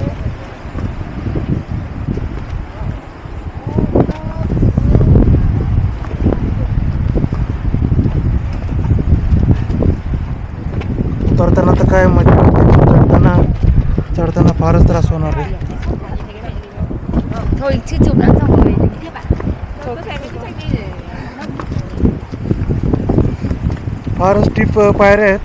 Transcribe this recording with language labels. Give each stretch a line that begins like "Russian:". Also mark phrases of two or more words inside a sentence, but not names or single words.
Marathi: उतरताना तर काय मजा, चढताना फारच त्रास होणार आहे.
Vietnamese: Thôi chứ chụp đã xong rồi các bạn. Thôi có xem cái tranh đi để
Marathi: फारच स्टीप पायऱ्या आहेत.